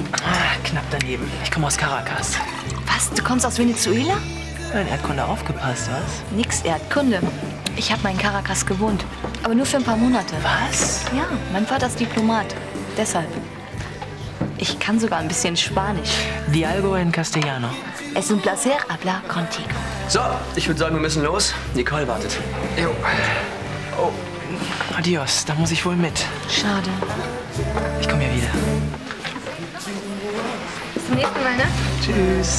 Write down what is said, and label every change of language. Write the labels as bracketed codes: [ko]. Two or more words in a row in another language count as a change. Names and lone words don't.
[de] Ah, knapp daneben. Ich komme aus Caracas. Was? Du kommst aus Venezuela? Ja, in Erdkunde aufgepasst, was? Nix Erdkunde. Ich habe mal in Caracas gewohnt. Aber nur für ein paar Monate. Was? Ja, mein Vater ist Diplomat. Deshalb. Ich kann sogar ein bisschen Spanisch. [es] Dialgo en castellano. Es un placer hablar contigo. [de] So, ich würde sagen, wir müssen los. Nicole wartet. Jo. Oh, adios. Da muss ich wohl mit. Schade. Ich komme ja wieder. Bis zum nächsten Mal, ne? Tschüss.